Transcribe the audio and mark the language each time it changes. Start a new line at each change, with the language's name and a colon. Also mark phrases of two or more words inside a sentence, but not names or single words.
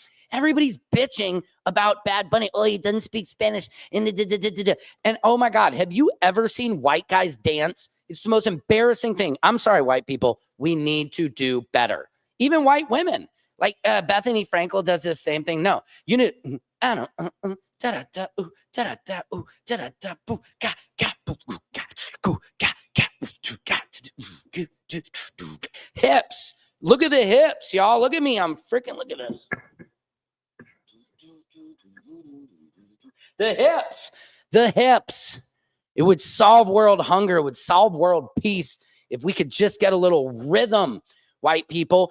English: Everybody's bitching about Bad Bunny. Oh, he doesn't speak Spanish. And oh my God, have you ever seen white guys dance? It's the most embarrassing thing. I'm sorry, white people. We need to do better. Even white women. Like Bethany Frankel does this same thing. No, you know, I don't, da da da, ooh, da da da, ooh, da da da, boo, ga ga, boo, ga, goo, ga ga, hips. Look at the hips, y'all. Look at me. I'm freaking. Look at this. The hips. The hips. It would solve world hunger. It would solve world peace if we could just get a little rhythm, white people.